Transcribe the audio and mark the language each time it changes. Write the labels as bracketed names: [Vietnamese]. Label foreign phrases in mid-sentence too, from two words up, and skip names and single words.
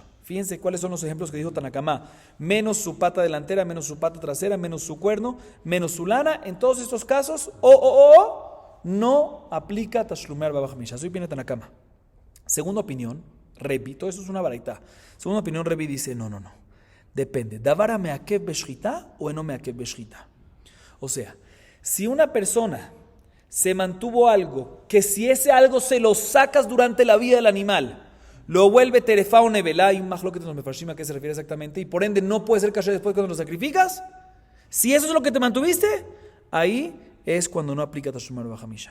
[Spanish] Fíjense cuáles son los ejemplos que dijo Tanakama. Menos su pata delantera, menos su pata trasera, menos su cuerno, menos su lana. En todos estos casos, no aplica [Hebrew] תשלומי ארבעה וחמשה. [Spanish] Así viene Tanakama. Segunda opinión, Rebi, todo eso es una baraita. Segunda opinión, Rebi dice, no. Depende. [Hebrew] ¿דברא מעכב בשחיטה או אינו מעכב בשחיטה? [Spanish] O sea, si una persona se mantuvo algo, que si ese algo se lo sacas durante la vida del animal, lo vuelve terefa o nevelá, y un mahloket en los mefarshim a qué se refiere exactamente, y por ende no puede ser kasher después cuando lo sacrificas. Si eso es lo que te mantuviste, ahí es cuando no aplica [Hebrew] תשלומי ארבעה וחמשה.